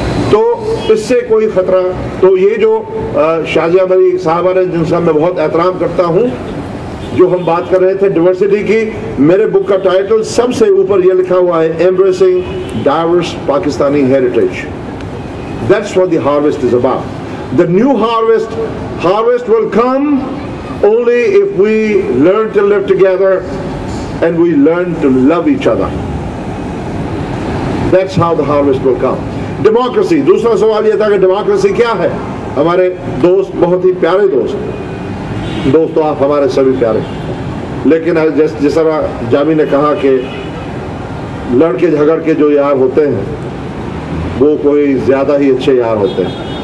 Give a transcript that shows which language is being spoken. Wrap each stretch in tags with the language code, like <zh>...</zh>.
<ur>تو اس سے کوئی خطرہ. تو یہ جو شازیہ مری صاحبہ نے، جن سے میں بہت احترام کرتا ہوں، جو ہم بات کر رہے تھے ڈیورسٹی کی، میرے بک کا ٹائٹل سب سے اوپر یہ لکھا ہوا ہے، ایمبریسنگ diverse Pakistani heritage.</ur> <en>That's what the harvest is about. The new harvest will come only if we learn to live together and we learn to love each other. That's how the harvest will come.</en> <ur>Democracy. دوسرا سوال یہ تھا کہ democracy کیا ہے. ہمارے دوست بہت ہی پیارے دوست تو آپ ہمارے سبھی پیارے، لیکن جس طرح جامی نے کہا کہ لڑکے جھگڑ کے جو یار ہوتے ہیں وہ کوئی زیادہ ہی اچھے یار ہوتے ہیں.</ur>